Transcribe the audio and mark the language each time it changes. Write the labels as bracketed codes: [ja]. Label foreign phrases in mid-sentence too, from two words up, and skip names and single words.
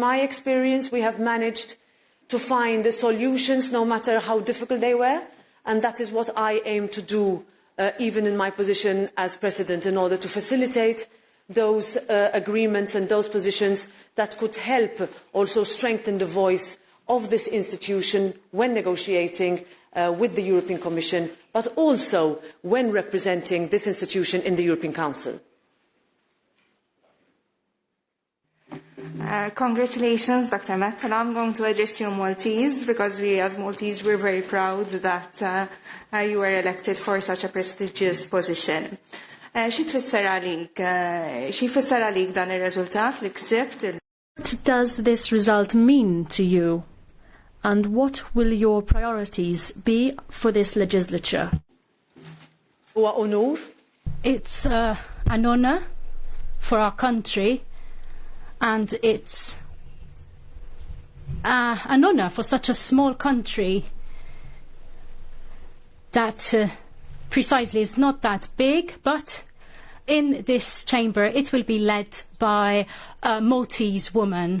[en] my experience, we have managed to find solutions, no matter how difficult they were, and that is what I aim to do, even in my position as President, in order to facilitate those agreements and those positions that could help also strengthen the voice of this institution when negotiating with the European Commission, but also when representing this institution in the European Council. Congratulations, Dr. Metsola. I'm going to address you Maltese, because we as Maltese we're very proud that you were elected for such a prestigious position. [mt] Xi tfisser għalik dan ir-riżultat li ksibt? [en] What does this result mean to you? And what will your priorities be for this legislature? It's an honour for our country, and it's an honour for such a small country that precisely is not that big, but in this chamber it will be led by a Maltese woman.